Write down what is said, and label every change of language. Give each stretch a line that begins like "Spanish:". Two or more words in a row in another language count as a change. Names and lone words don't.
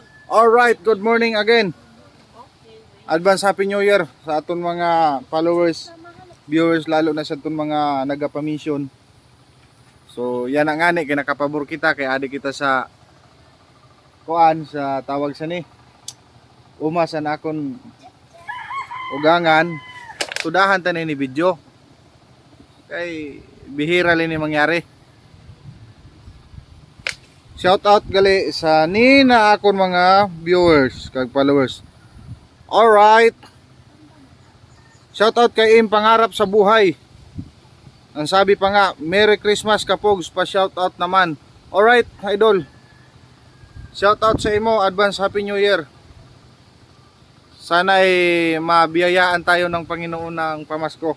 English: Alright, good morning again. Advance Happy New Year
Hiligaynon: sa aton mga followers, viewers, lalo na sa aton mga nagapamisyon. So yan ang ngani kay nakapabor kita kay adi kita sa kuan sa tawag sa ni umasan akon ugangan. Sudahan ta ni video. Kay bihira lang ni mangyari.
English: Shout out
Hiligaynon: gali sa ni na akon mga viewers kag followers. Alright.
English: Shout out
Hiligaynon: kay Im Pangarap sa Buhay.
Filipino: Ang sabi pa nga,
English: Merry Christmas
Filipino: kapogs, pa
English: shout out
Filipino: naman.
English: Alright, idol. Shout out
Hiligaynon: sa imo,
English: advance Happy New Year.
Filipino: Sana ay mabiyayaan tayo ng Panginoon ng pamasko.